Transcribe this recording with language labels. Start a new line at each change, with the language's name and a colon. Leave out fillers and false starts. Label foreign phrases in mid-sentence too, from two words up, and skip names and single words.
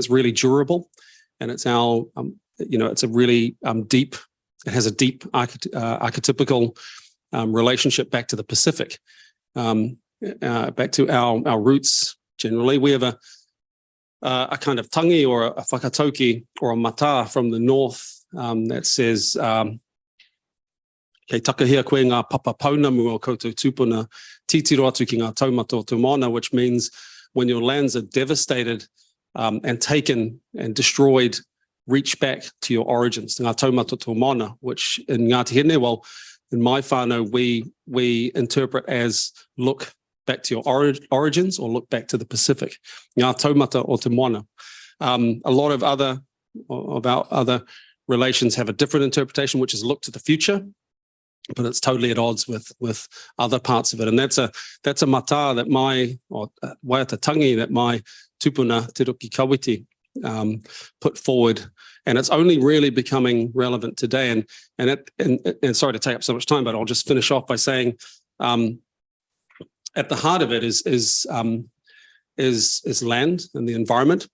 English: It's really durable, and it's our, it's a really deep, it has a deep archetypical relationship back to the Pacific, back to our roots. Generally, we have a kind of tangi or a whakatauki or a mata from the north that says,
Māori: kei takahia koe ngā papa paunamu o koutou tupuna, titiro atu ki ngā taumata o te moana,
English: which means when your lands are devastated and taken and destroyed, reach back to your origins,
Māori: ngā taumata o te moana,
English: which in Ngāti Hene, well, in my whānau, we interpret as look back to your origins or look back to the Pacific.
Māori: Ngā taumata o te moana.
English: A lot of our other relations have a different interpretation, which is look to the future, but it's totally at odds with other parts of it. And that's a mata that waiata-tangi that my tupuna Te Roki Kawiti put forward, and it's only really becoming relevant today. And sorry to take up so much time, but I'll just finish off by saying, at the heart of it is land and the environment.